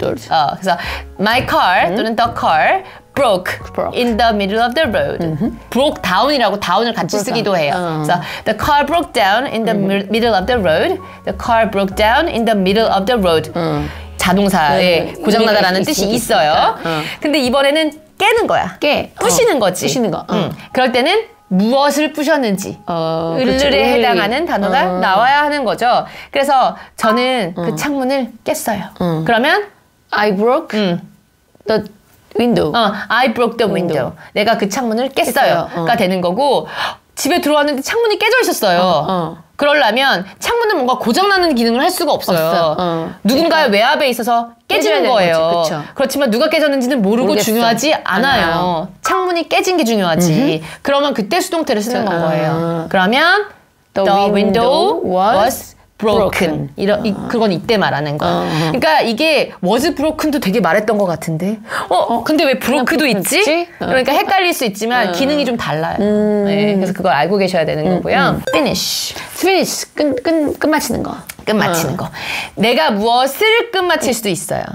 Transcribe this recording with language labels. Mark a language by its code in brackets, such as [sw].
[ko] 그래서 [en] my car [ko] 또는 [en] the car broke in the middle of the road. broke down [ko] 이라고 down을 같이 쓰기도 해요. 그래서 [en] the car broke down in the middle of the road. The car broke down in the middle of the road. [ko] 자동사에 고장나다라는 뜻이 있어요. 근데 이번에는 깨는 거야. 부시는 거지. 부시는 거. 그럴 때는 무엇을 부셨는지 을을에 해당하는 단어가 나와야 하는 거죠. 그래서 저는 그 창문을 깼어요. 그러면 [en] I broke the window. I broke the window. [ko] 내가 그 창문을 깼어요가 되는 거고 집에 들어왔는데 창문이 깨져 있었어요. 그러려면 창문은 뭔가 고장나는 기능을 할 수가 없어요. 누군가의 외압에 있어서 깨지는 거예요. 그렇지만 누가 깨졌는지는 모르고 중요하지 않아요. 창문이 깨진 게 중요하지. 그러면 그때 수동태를 쓰는 건 거예요. 그러면 [en] The window was broken. [ko] 그건 이때 말하는 거야. 그러니까 이게 was broken도 되게 말했던 것 같은데 근데 왜 broke도 있지? 그러니까 헷갈릴 수 있지만 기능이 좀 달라요. 네, 그래서 그걸 알고 계셔야 되는 거고요. [en] finish. [ko] 끝마치는 거. 끝마치는 거. 내가 무엇을 끝마칠 수도 있어요.